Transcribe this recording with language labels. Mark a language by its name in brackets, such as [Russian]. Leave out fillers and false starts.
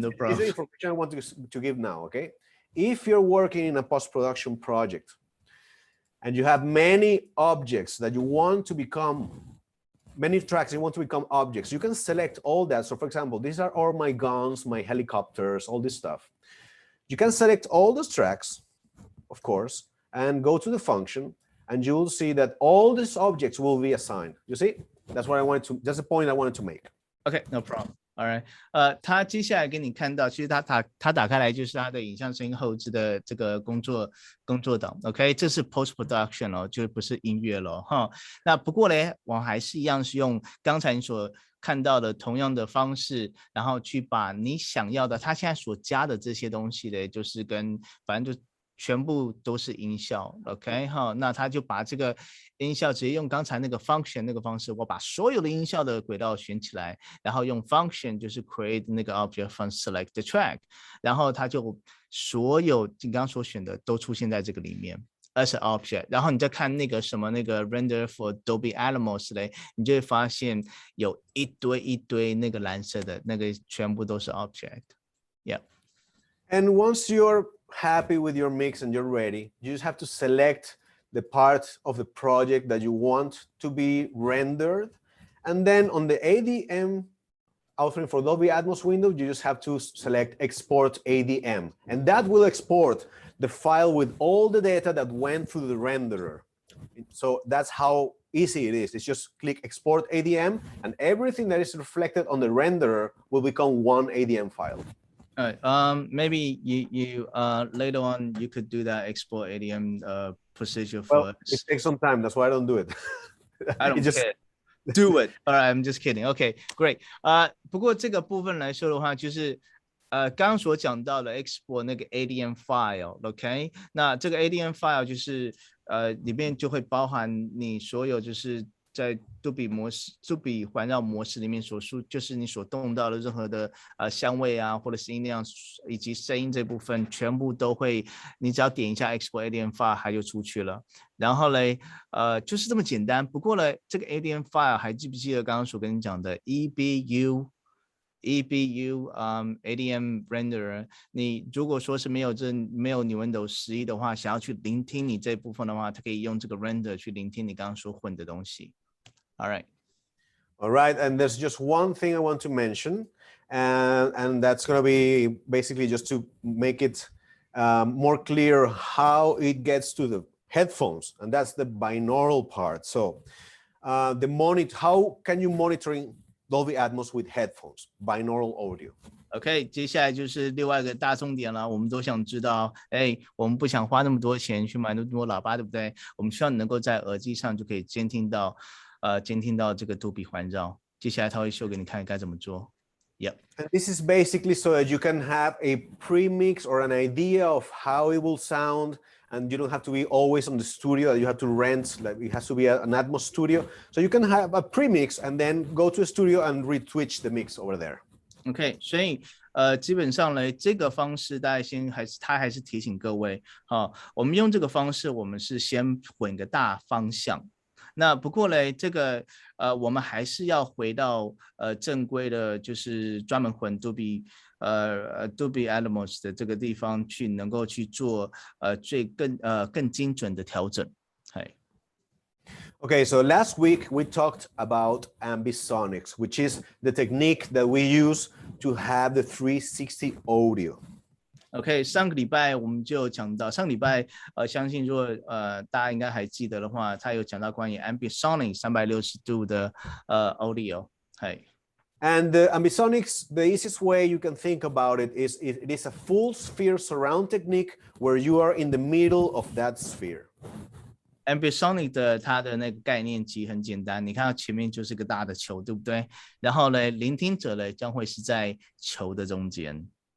[English] This is the information I want to give now, okay? If you're working in a post-production project and you have many objects that you want to become, many tracks you want to become objects, you can select all that. So for example, these are all my guns, my helicopters, all this stuff. You can select all those tracks, of course, and go to the function, and you will see that all these objects will be assigned. You see? That's the point I wanted to make. Okay, no problem. All right. [Chinese] 他接下来给你看到，其实他打开来就是他的影像声音后置的这个工作档。 OK， 这是 post production 哦，就不是音乐了哈。那不过呢，我还是一样是用刚才你所看到的同样的方式，然后去把你想要的，他现在所加的这些东西呢，就是反正就全部都是音效 ，OK 哈，那他就把这个音效直接用刚才那个 function 那个方式，我把所有的音效的轨道选起来，然后用 function 就是 create 那个 object from select the track，然后他就所有你刚刚所选的都出现在这个里面 as an object，然后你再看那个什么那个 render for Dolby Atmos 嘞，你就会发现有一堆那个蓝色的那个全部都是 object。Yeah. [English] And once you're happy with your mix and you're ready, you just have to select the part of the project that you want to be rendered. And then on the ADM authoring for Dolby Atmos window, you just have to select export ADM. And that will export the file with all the data that went through the renderer. So that's how easy it is. It's just click export ADM and everything that is reflected on the renderer will become one ADM file. All right. Maybe you later on you could do that export ADM procedure for well, it takes some time. That's why I don't do it. I don't care. Do it. All right, I'm just kidding. Okay, great. [Chinese] 不过这个部分来说的话，就是刚刚所讲到的 export 那个 ADM file，OK？那这个 ADM file 就是里面就会包含你所有就是在杜比环绕模式里面所就是你所动到的任何的香味啊，或者是音量以及声音这部分，全部都会，你只要点一下 export ADM file， 它就出去了。然后嘞，就是这么简单。不过呢，这个 ADM file 还记不记得刚刚所跟你讲的 EBU ADM renderer？你如果说是没有Nuendo 11的话，想要去聆听你这部分的话，它可以用这个 render 去聆听你刚刚所混的东西。 [English] All right. All right, and there's just one thing I want to mention, and that's going to be basically just to make it more clear how it gets to the headphones, and that's the binaural part. So how can you monitor Dolby Atmos with headphones, binaural audio? [Chinese] OK， 接下来就是另外一个大重点了。我们都想知道，我们不想花那么多钱去买那么多喇叭，对不对？我们希望能够在耳机上就可以监听到这个杜比环绕。接下来他会秀给你看该怎么做。 [English] Yep. And this is basically so that you can have a pre-mix or an idea of how it will sound, and you don't have to be always on the studio that you have to rent, like it has to be an Atmos studio. So you can have a pre-mix and then go to a studio and retwitch the mix over there. [Chinese] OK， 所以基本上呢，这个方式大家他还是提醒各位，我们用这个方式，我们是先混个大方向。那不过呢，这个我们还是要回到正规的，就是专门混Dolby Atmos 的这个地方去，能够去做更精准的调整。 [English] Okay, so last week we talked about ambisonics, which is the technique that we use to have the 360 audio. [Chinese] OK， 上个礼拜我们就讲到，上礼拜相信如果大家应该还记得的话，他有讲到关于 ambisonic 360度的audio。 [English] And the ambisonics, the easiest way you can think about it is it is a full sphere surround technique where you are in the middle of that sphere. [Chinese] Ambisonic 的它的那个概念其实很简单，你看到前面就是个大的球，对不对？然后呢，聆听者呢将会是在球的中间。